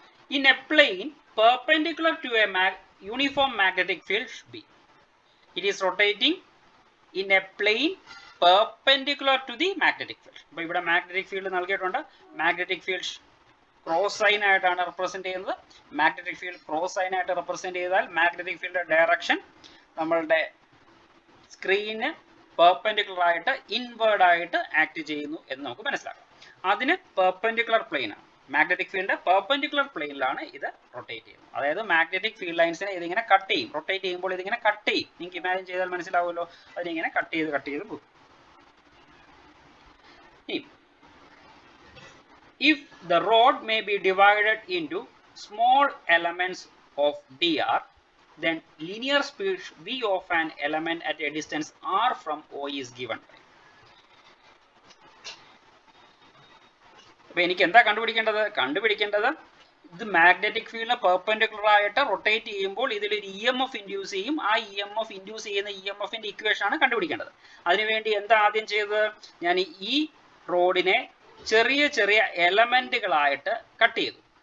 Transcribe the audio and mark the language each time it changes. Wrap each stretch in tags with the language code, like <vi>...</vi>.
<en>In a plane perpendicular to a uniform magnetic field B, it is rotating in a plane perpendicular to the magnetic field.</en> <ml>അപ്പോൾ ഇവിടെ magnetic field നൽകിയിട്ടുണ്ട്. Magnetic field cross sign ആയിട്ടാണ് represent ചെയ്യുന്നത്. Magnetic field cross sign ആയിട്ട് represent ചെയ്താൽ magnetic field direction നമ്മളുടെ സ്ക്രീനിന് perpendicular ആയിട്ട് inward ആയിട്ട് ആക്ട് ചെയ്യുന്നു എന്ന് നമുക്ക് മനസ്സിലാക്കാം. അതിന് പെർപെൻഡിക്കുലർ പ്ലെയിൻ ആണ്. മാഗ്നറ്റിക് ഫീൽഡ് പെർപെൻഡിക്കുലർ പ്ലെയിനിലാണ് ഇത് റൊട്ടേറ്റ് ചെയ്യുന്നത്. അതായത് മാഗ്നറ്റിക് ഫീൽഡ് ലൈൻസിനെ ഇതിങ്ങനെ കട്ട് ചെയ്യും. റൊട്ടേറ്റ് ചെയ്യുമ്പോൾ ഇതിങ്ങനെ കട്ട് ചെയ്യും. നിങ്ങൾക്ക് ഇമാജിൻ ചെയ്താൽ മനസ്സിലാവുമല്ലോ, അതിനിങ്ങനെ കട്ട് ചെയ്ത് പോകും.</ml> <en>If the rod may be divided into small elements of dr, then linear speed v of an element at a distance r from O is given.</en> <ml>അപ്പോൾ എനിക്ക് എന്താ കണ്ടുപിടിക്കേണ്ടത്? ഇത് മാഗ്നറ്റിക് ഫീൽഡിന് പെർപെൻഡിക്കുലർ ആയിട്ട് റൊട്ടേറ്റ് ചെയ്യുമ്പോൾ ഇതിലൊരു EMF ഇൻഡ്യൂസ് ചെയ്യും. ആ EMF ഇൻഡ്യൂസ് ചെയ്യുന്ന EMFന്റെ ഇക്വേഷൻ ആണ് കണ്ടുപിടിക്കേണ്ടത്. അതിനുവേണ്ടി എന്താ ആദ്യം ചെയ്തത്? ഞാൻ ഈ റോഡിനെ ചെറിയ എലമെന്റുകളായിട്ട് കട്ട് ചെയ്തു.</ml>